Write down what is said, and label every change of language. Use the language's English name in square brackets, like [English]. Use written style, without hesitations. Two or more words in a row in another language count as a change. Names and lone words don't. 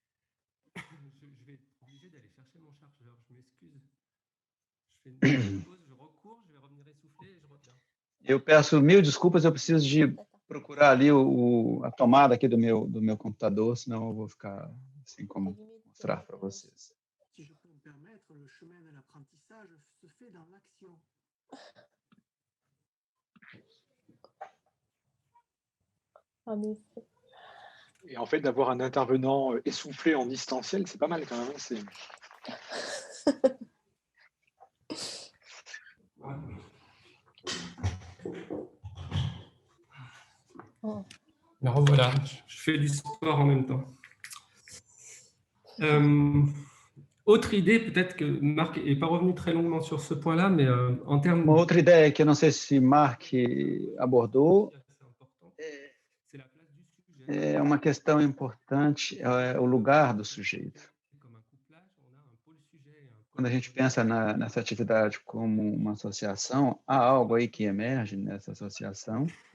[Portuguese] Eu peço mil desculpas, eu preciso de procurar ali a tomada aqui do meu computador, senão eu vou ficar sem como mostrar para vocês. [French] Et en fait, d'avoir un intervenant essoufflé en distanciel, c'est pas mal quand même. Me revoilà, je fais du sport en même temps. Autre idée, peut-être que Marc n'est pas revenu très longuement sur ce point-là, mais en termes... [Portuguese] Uma outra ideia que eu não sei se Mark abordou é uma questão importante, é o lugar do sujeito. Quando a gente pensa nessa atividade como uma associação, há algo aí que emerge nessa associação.